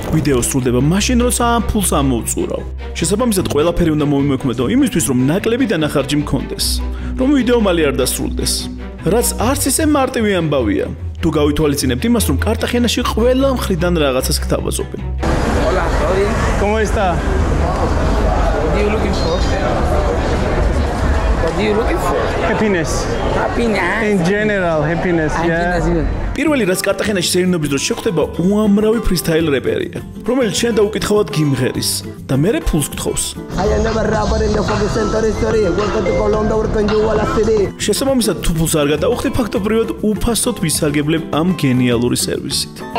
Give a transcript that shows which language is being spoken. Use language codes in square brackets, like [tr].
[ka] ვიდეო სრულდება მაშინ, როცა ამ ფულს ამოვწურავ. შესაბამისად, ყველაფერი უნდა მომიმოქმედო იმისთვის, რომ ნაკლები დანახარჯი მქონდეს, რომ ვიდეო მალე არ დასრულდეს. რაც არც ისე მარტივი ამბავია. თუ გავითვალისწინებთ იმას, რომ კარტახენაში ყველა მხრიდან რაღაცას გთავაზობენ. [es] Hola, ¿todo bien? ¿Cómo está? [en] What are you looking for? What are you looking for? Happiness. Happiness. In general, happiness. Yeah. [ka] პირველი რაც კარტახენაში სერინობის დროს შეხვდება, უამრავი ფრისტაილ რეპერია, რომელიც შენ დაუკითხავად გიმღერის და მერე ფულს გთხოვს. შესაბამისად, თუ ფულს არ გადაუხდი, ფაქტობრივად უფასოდ ვისარგებლებ ამ გენიალური სერვისით.